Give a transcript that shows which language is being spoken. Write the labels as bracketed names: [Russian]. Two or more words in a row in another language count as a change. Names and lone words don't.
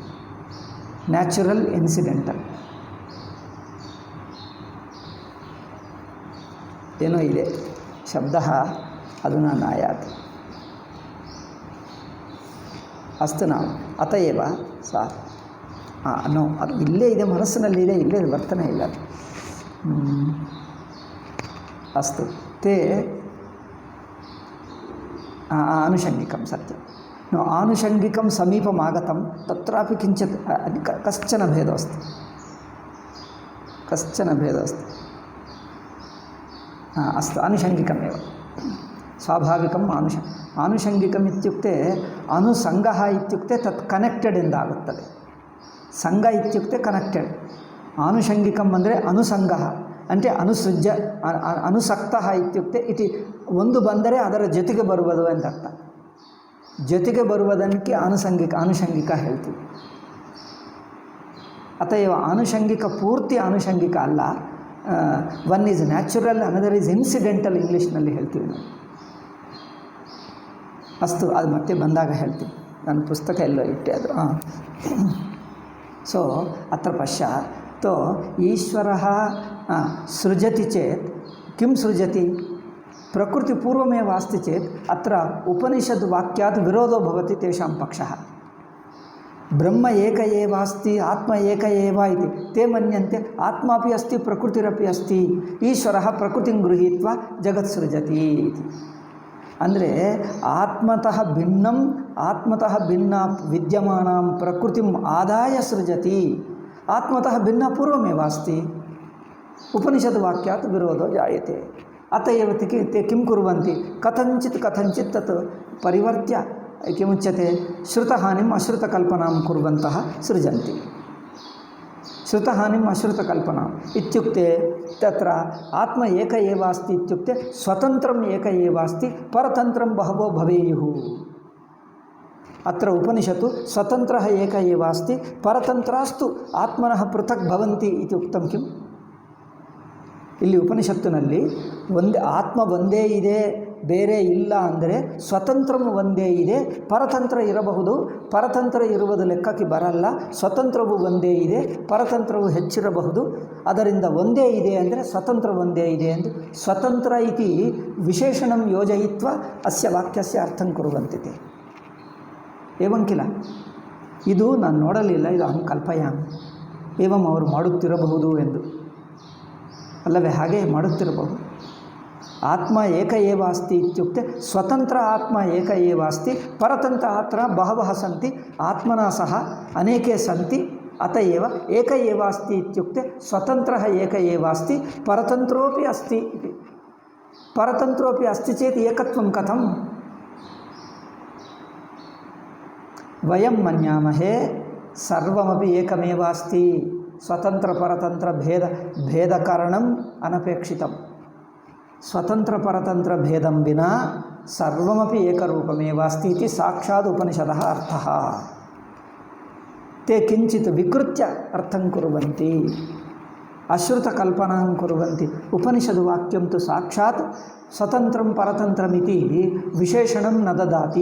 [English] natural incidental [Kannada] ಏನೋ ಇದೆ ಶಬ್ದ, [Sanskrit] ಅಧುನಾ ನಾಯಾತಿ. [Kannada] ಅಸ್ತು ನಾವು ಅತಯೇವ ಸಾರ್ ನೋ, ಅದು ಇಲ್ಲೇ ಇದೆ, ಮನಸ್ಸಿನಲ್ಲಿದೆ, ಇಲ್ಲೇ ಬರ್ತಾನೆ ಇಲ್ಲ ಅದು. [Sanskrit] ಅಸ್ತು ತೇ ಆನುಷಂಗಿಕಂ ಸತ್ಯಂ. नो आनुषंगिकं समीपम् आगतं तत्रापि किञ्चित् कश्चन भेदः अस्ति, कश्चन भेदः अस्ति. अस्तु, आनुषंगिकमेव स्वाभाविकम्. आनुषंगिकम् इत्युक्ते अनुसंगः इत्युक्ते तत् कनेक्टेड् ಎಂದಾಗುತ್ತದೆ. ಸಂಘ ಇತ್ಯುಕ್ತೆ ಕನೆಕ್ಟೆಡ್. [Kannada] ಆನುಷಂಗಿಕಂ ಅಂದರೆ ಅನುಸಂಗಃ ಅಂದರೆ [Sanskrit] ಅನುಸೃಜ್ಯ ಅನುಸಕ್ತಃ ಇತ್ಯುಕ್ತೆ ಇತಿ [Kannada] ಒಂದು ಬಂದರೆ ಅದರ ಜೊತೆಗೆ ಬರುವುದು ಅಂತ ಅರ್ಥ. ಜೊತೆಗೆ ಬರುವುದಕ್ಕೆ ಆನುಷಂಗಿಕ ಹೇಳ್ತೀವಿ. ಅತಯವ ಆನುಷಂಗಿಕ ಪೂರ್ತಿ ಆನುಷಂಗಿಕ ಅಲ್ಲ. [English] one is natural, another is incidental [Kannada] ಇಂಗ್ಲೀಷ್ನಲ್ಲಿ ಹೇಳ್ತೀವಿ ನಾವು. ಅಸ್ತು, ಅದು ಮತ್ತೆ ಬಂದಾಗ ಹೇಳ್ತೀವಿ. ನನ್ನ ಪುಸ್ತಕ ಎಲ್ಲೋ ಇಟ್ಟೆ ಅದು. [Sanskrit] ಸೊ ಅತ್ರ ಪಶ್ಚಾತ್ ತೋ ಈಶ್ವರಃ ಸೃಜತಿ ಚೇತ್ ಕಿಂ ಸೃಜತಿ ಪ್ರಕೃತಿ ಪೂರ್ವಮೇವ ಅಸ್ತಿ ಚೇತ್ ಅತ್ರ ಉಪನಿಷದ್ ವಾಕ್ಯಾತ್ ವಿರೋಧೋ ಭವತಿ ತೇಷಾಂ ಪಕ್ಷಃ. ಬ್ರಹ್ಮ ಏಕ ಏವ ಅಸ್ತಿ ಆತ್ಮ ಏಕ ಏವ ಇತಿ ತೇ ಮನ್ಯಂತೆ ಆತ್ಮಾಪಿ ಅಸ್ತಿ ಪ್ರಕೃತಿರಪಿ ಅಸ್ತಿ ಈಶ್ವರಃ ಪ್ರಕೃತಿಂ ಗೃಹೀತ್ವಾ ಜಗತ್ ಸೃಜತಿ ಇತಿ. ಅಂದರೆ ಆತ್ಮತಃ ಭಿನ್ನ ವಿದ್ಯಮಾನಾಂ ಪ್ರಕೃತಿಂ ಆದಾಯ ಸೃಜತಿ. ಆತ್ಮತಃ ಭಿನ್ನ ಪೂರ್ವಮೇವ ಅಸ್ತಿ. ಉಪನಿಷದ್ ವಾಕ್ಯಾತ್ ವಿರೋಧೋ ಜಾಯತೆ. ಅತಯವ ते किं कुर्वन्ति कथञ्चित् तत् परिवर्त्य किमुच्यते श्रुतहानिम् अश्रुतकल्पनां कुर्वन्तः सृजन्ति. श्रुतहानिम् अश्रुतकल्पनाम् इत्युक्ते तत्र आत्म एक एव अस्ति इत्युक्ते स्वतन्त्रम् एक एव अस्ति, परतन्त्रं बहवो भवेयुः. अत्र उपनिषत्तु स्वतन्त्रः एक एव अस्ति, परतन्त्रास्तु आत्मनः पृथक् भवन्ति इति उक्तं किम्? [Kannada] ಇಲ್ಲಿ ಉಪನಿಷತ್ತಿನಲ್ಲಿ ಆತ್ಮ ಒಂದೇ ಇದೆ, ಬೇರೆ ಇಲ್ಲ ಅಂದರೆ ಸ್ವತಂತ್ರವು ಒಂದೇ ಇದೆ, ಪರತಂತ್ರ ಇರಬಹುದು. ಪರತಂತ್ರ ಇರುವುದು ಲೆಕ್ಕಕ್ಕೆ ಬರಲ್ಲ. ಸ್ವತಂತ್ರವು ಒಂದೇ ಇದೆ, ಪರತಂತ್ರವು ಹೆಚ್ಚಿರಬಹುದು. ಅದರಿಂದ ಒಂದೇ ಇದೆ ಅಂದರೆ ಸ್ವತಂತ್ರ ಒಂದೇ ಇದೆ ಎಂದು [Sanskrit] ಸ್ವತಂತ್ರ ಇತಿ ವಿಶೇಷಣಂ ಯೋಜಯಿತ್ವ ಅಸ್ಯ ವಾಕ್ಯಸ್ಯ ಅರ್ಥಂ ಕುರುವಂತಿದೆ. ಏವಂ ಕಿಲ. [Kannada] ಇದು ನಾನು ನೋಡಲಿಲ್ಲ, ಇದು [Sanskrit] ಅಹಂ ಕಲ್ಪಯಾಮಿ. [Kannada] ಏವಂ ಅವರು ಮಾಡುತ್ತಿರಬಹುದು ಎಂದು. ಅಲ್ಲವೇ? ಹಾಗೆ ಮಾಡುತ್ತಿರಬಹುದು. [Sanskrit] ಆತ್ಮ ಏಕ ಏವ ಅಸ್ತಿ ಇತ್ಯುಕ್ತೆ ಸ್ವತಂತ್ರ ಆತ್ಮ ಏಕ ಏವ ಅಸ್ತಿ, ಪರತಂತ್ರ ಆತ್ಮ ಬಹವಃ ಸಂತಿ, ಆತ್ಮನ ಸಹ ಅನೇಕೆ ಸಂತಿ. ಅತಯೇವ ಏಕ ಏವ ಅಸ್ತಿ ಇತ್ಯುಕ್ತೆ ಸ್ವತಂತ್ರಃ ಏಕ ಏವ ಅಸ್ತಿ, ಪರತಂತ್ರೋಪಿ ಅಸ್ತಿ ಇತಿ. ಪರತಂತ್ರೋಪಿ ಅಸ್ತಿ ಚೇತ್ ಏಕತ್ವಂ ಕಥಂ? ವಯಂ ಮನ್ಯಾಮಹೇ ಸರ್ವಮಪಿ ಏಕಮೇವ ಅಸ್ತಿ. ಸ್ವತಂತ್ರ ಪರತಂತ್ರ ಭೇದ ಕಾರಣಂ ಅನಪೇಕ್ಷಿತಂ. ಸ್ವತಂತ್ರ ಪರತಂತ್ರ ಭೇದಂ ವಿನಾ ಸರ್ವಮಪಿ ಏಕರೂಪಮೇವ ಅಸ್ತಿ ಇತಿ ಸಾಕ್ಷಾತ್ ಉಪನಿಷದಃ ಅರ್ಥಃ. ते किञ्चित् विकृत्य अर्थं कुर्वन्ति, अश्रुतकल्पनां कुर्वन्ति. उपनिषद् वाक्यं तु साक्षात् स्वतन्त्रं परतन्त्रमिति विशेषणं न ददाति.